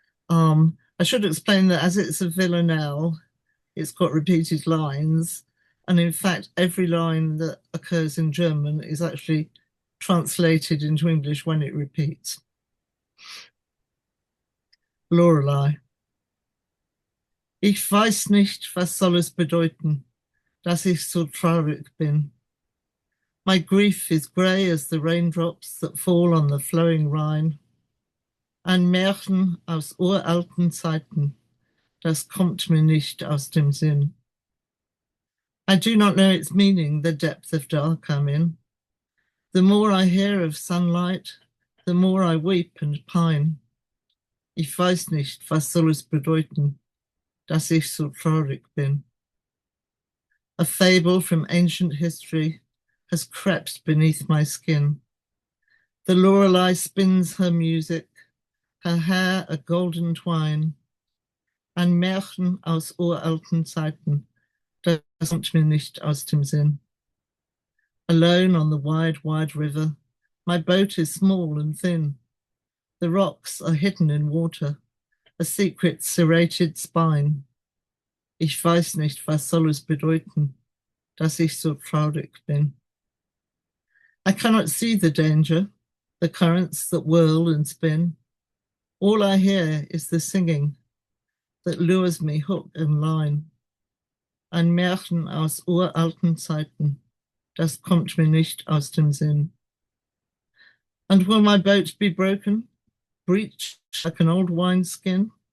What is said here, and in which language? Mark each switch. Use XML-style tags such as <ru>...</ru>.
<en>I should explain that as it's a villanelle, it's got repeated lines, and in fact, every line that occurs in German is actually translated into English when it repeats. Lorelei.</en> <de>Ich weiß nicht, was soll es bedeuten, dass ich so traurig bin.</de> <en>My grief is grey as the raindrops that fall on the flowing Rhine.</en> <de>Ein Märchen aus uralten Zeiten, das kommt mir nicht aus dem Sinn.</de> <en>I do not know its meaning, the depth of dark I'm in. The more I hear of sunlight, the more I weep and pine.</en> <de>Ich weiß nicht, was soll es bedeuten, dass ich so traurig bin.</de> <en>A fable from ancient history has crept beneath my skin. The Lorelei spins her music, her hair a golden twine.</en> <de>Ein Märchen aus uralten Zeiten, das kommt mir nicht aus dem Sinn.</de> <en>Alone on the wide, wide river, my boat is small and thin. The rocks are hidden in water, a secret serrated spine.</en> <de>Ich weiß nicht, was soll es bedeuten, dass ich so traurig bin.</de> <en>I cannot see the danger, the currents that whirl and spin. All I hear is the singing that lures me hook and line.</en> <de>Ein Märchen aus uralten Zeiten, das kommt mir nicht aus dem Sinn.</de> <en>And will my boat be broken, breached like an old wineskin?</en>